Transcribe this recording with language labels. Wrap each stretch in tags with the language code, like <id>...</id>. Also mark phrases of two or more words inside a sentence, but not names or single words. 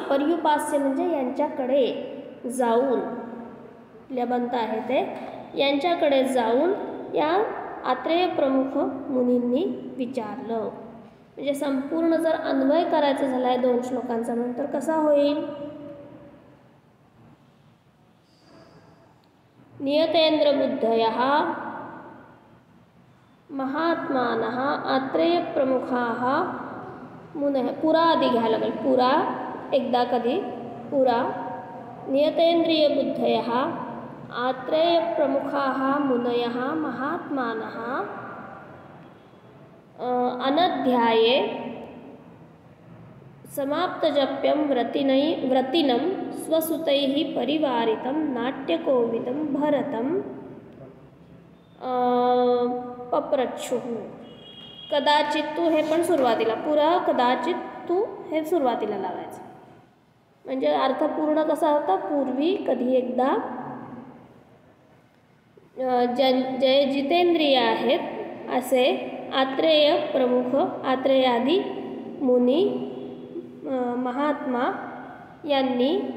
<mr>पर्युपास्य म्हणजे यांच्याकडे जाऊन, लबंत आहे ते, यांच्याकडे जाऊन या आत्रेय प्रमुख मुनींनी विचारलं. म्हणजे संपूर्ण जर अन्वय करायचं झाला आहे 2 श्लोकांचा नंतर कसा होईल.</mr> <sa>नियतेंद्र बुद्धयः महात्मानः आत्रेय प्रमुखाः मुनयः.</sa> <mr>पुरा आधी घ्यायला लागेल. पुरा एकदा कधी पुरा.</mr> <sa>नियतेंद्रिय बुद्धयः आत्रेय प्रमुखाः मुनयः महात्मानः अनध्याये समाप्तजप्यं व्रतिनं स्वसुतैः परिवारितं नाट्यकोविदं भरतं पप्रच्छुः.</sa> <mr>कदाचित तू हे पण सुरुवातीला. पुरा कदाचित तू हे सुरुवातीला लावायचं. म्हणजे अर्थ पूर्ण कसा होता. पूर्वी कधी एकदा जे जितेंद्रिय आहेत असे आत्रेय प्रमुख, आत्रेयादी मुनी महात्मा यांनी</mr>